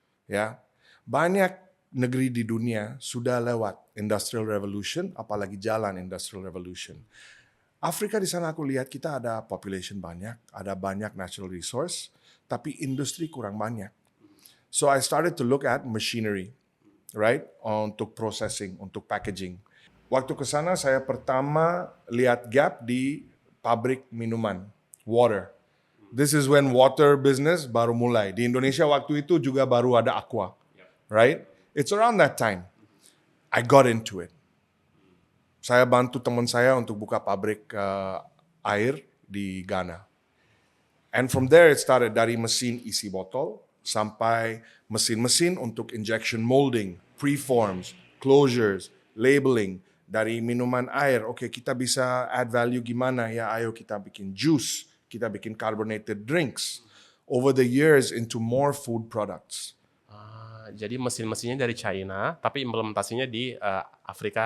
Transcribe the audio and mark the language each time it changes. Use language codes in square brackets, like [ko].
[id] Ya, banyak negeri di dunia sudah lewat industrial revolution, apalagi jalan industrial revolution. Afrika di sana aku lihat kita ada population banyak, ada banyak natural resource, tapi industri kurang banyak. [en] So I started to look at machinery, right? [id] Untuk processing, untuk packaging. Waktu ke sana saya pertama lihat gap di pabrik minuman, water. [en] This is when water business [id] baru mulai. Di Indonesia waktu itu juga baru ada Aqua, right? [en] It's around that time. I got into it. [id] Saya bantu teman saya untuk buka pabrik air di Ghana. [en] And from there it started [id] dari mesin isi botol sampai mesin-mesin untuk [en] injection molding, preforms, closures, labeling. [id] Dari minuman air, oke, kita bisa add value gimana ya? Ayo kita bikin juice, kita bikin carbonated drinks. [en] Over the years into more food products. [id] Jadi mesin-mesinnya dari China, tapi implementasinya di Afrika.